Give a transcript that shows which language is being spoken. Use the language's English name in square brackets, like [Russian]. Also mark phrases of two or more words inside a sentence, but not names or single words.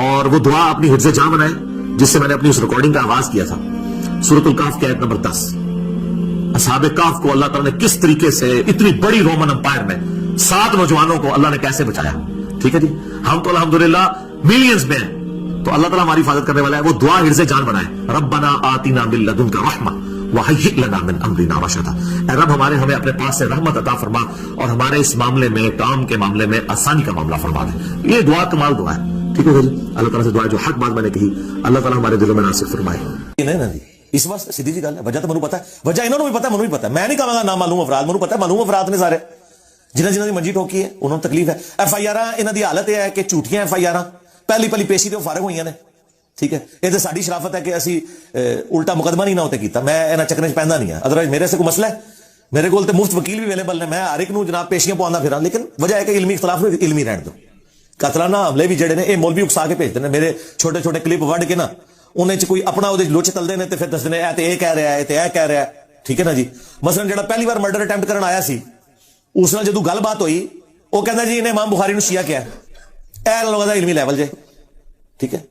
[Urdu] اور وہ دعا اپنی حفظ جاں بنائے جس سے میں نے اپنی اس ریکارڈنگ کا آغاز کیا تھا. سورۃ الکہف کی آیت نمبر 10. اصحاب کہف کو اللہ تعالیٰ نے کس طریقے سے اتنی بڑی [English] Roman Empire [Urdu] میں 7 نوجوانوں کو اللہ نے کیسے بچایا. ٹھیک ہے جی، ہم تو الحمدللہ ملینز میں ہیں، تو اللہ تعالیٰ ہماری حفاظت کرنے والا ہے. وہ دعا حرز جان بنائے، [Arabic] ربنا آتنا من لدنک رحمہ وہیئ لنا من امرنا رشدا. [Urdu] اے رب ہمیں اپنے پاس سے رحمت عطا فرما اور ہمارے اس معاملے میں، کام کے معاملے میں آسانی کا معاملہ فرما دے. یہ دعا کمال دعا ہے. ٹھیک ہے جی، اللہ تعالیٰ سے دعا ہے جو حق بات میں نے کہی اللہ تعالیٰ ہمارے دلوں میں ناصر فرمائے. [Punjabi] اس واسطے سیدھی جی گل ہے، وجہ تو منو پتا ہے، وجہ انہوں نے بھی پتا ہے، منو بھی پتا ہے. میں نہیں کہاں گا نہ معلوم افراد، منو پتا ہے معلوم افراد نے سارے جنہوں کی منجی ٹھوکی ہے انہوں نے تکلیف ہے. ایف آئی آر انہوں کی حالت یہ ہے کہ جھوٹیاں ایف آئی آر پہلی پیشی تو فارغ ہوئی نے. ٹھیک ہے، یہ تو ساری شرافت ہے کہ اسی الٹا مقدمہ نہیں نہ ہوتے کیتا. میں انہاں چکرے پہندا نہیں ہاں، ادروائز میرے سے کوئی مسئلہ ہے، میرے کو مفت وکیل بھی اویلیبل ہے، میں ہر ایک نو جناب پیشیاں پوانا پھراں، لیکن وجہ ہے کہ علمی اختلاف علمی رہن دو. ਕਾਤਲਾਨਾ ਹਮਲੇ ਵੀ ਜਿਹੜੇ ਨੇ ਇਹ ਮੌਲਵੀ ਉਕਸਾ ਕੇ ਭੇਜਦੇ ਨੇ, ਮੇਰੇ ਛੋਟੇ ਛੋਟੇ ਕਲਿੱਪ ਵੱਢ ਕੇ ਨਾ ਉਹਨੇ ਚ ਕੋਈ ਆਪਣਾ ਉਹਦੇ ਲੁੱਚ ਤਲਦੇ ਨੇ ਤੇ ਫਿਰ ਦੱਸਦੇ ਨੇ ਇਹ ਤੇ ਇਹ ਕਹਿ ਰਿਹਾ ਹੈ, ਇਹ ਤੇ ਇਹ ਕਹਿ ਰਿਹਾ ਹੈ, ਠੀਕ ਹੈ ਨਾ ਜੀ। ਮਸਲਨ ਜਿਹੜਾ ਪਹਿਲੀ ਵਾਰ [English] murder attempt [Punjabi] ਕਰਨ ਆਇਆ ਸੀ, ਉਸ ਨਾਲ ਜਦੋਂ ਗੱਲਬਾਤ ਹੋਈ ਉਹ ਕਹਿੰਦਾ ਜੀ ਇਹਨੇ ਇਮਾਮ ਬੁਖਾਰੀ ਨੂੰ ਸ਼ੀਆ ਕਿਹਾ। ਇਹ ਲੋਕਾਂ ਦਾ ਇਲਮੀ ਲੈਵਲ ਜੇ, ਠੀਕ ਹੈ।